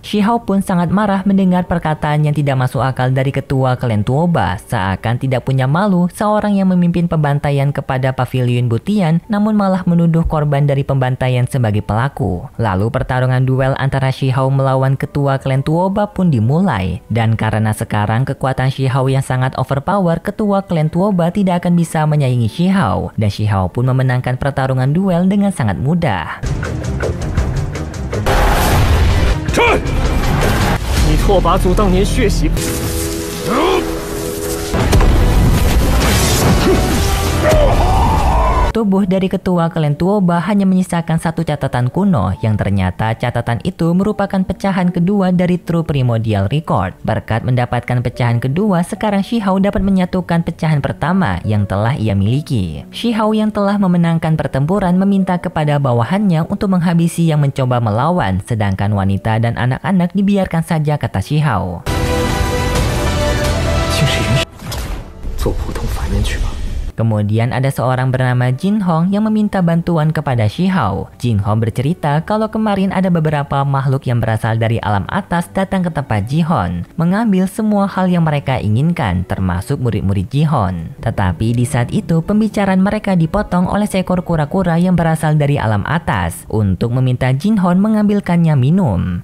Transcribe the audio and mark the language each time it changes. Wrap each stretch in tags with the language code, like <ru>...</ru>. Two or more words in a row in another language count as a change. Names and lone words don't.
<id>Shihao pun sangat marah mendengar perkataan yang tidak masuk akal dari ketua klan Tuoba, seakan tidak punya malu seorang yang memimpin pembantaian kepada pavilion Butian namun malah menuduh korban dari pembantaian sebagai pelaku. Lalu pertarungan duel antara Shihao melawan ketua klan Tuoba pun dimulai, dan karena sekarang kekuatan Shihao yang sangat overpower, ketua klan Tuoba tidak akan bisa menyaingi Shihao dan Shihao pun memenangkan pertarungan duel dengan sangat mudah.</id> <zh>你拓跋族当年血洗。</zh> <id>Tubuh dari ketua klan Tuoba hanya menyisakan satu catatan kuno yang ternyata catatan itu merupakan pecahan kedua dari True Primordial Record. Berkat mendapatkan pecahan kedua, sekarang Shihao dapat menyatukan pecahan pertama yang telah ia miliki. Shihao yang telah memenangkan pertempuran meminta kepada bawahannya untuk menghabisi yang mencoba melawan, sedangkan wanita dan anak-anak dibiarkan saja, kata Shihao.</id> <zh>竟是云，做普通凡人去吧。</zh> <id>Kemudian ada seorang bernama Jin Hong yang meminta bantuan kepada Shihao. Jin Hong bercerita kalau kemarin ada beberapa makhluk yang berasal dari alam atas datang ke tempat Ji-Hon, mengambil semua hal yang mereka inginkan, termasuk murid-murid Ji-Hon. Tetapi di saat itu pembicaraan mereka dipotong oleh seekor kura-kura yang berasal dari alam atas untuk meminta Jin Hong mengambilkannya minum.</id>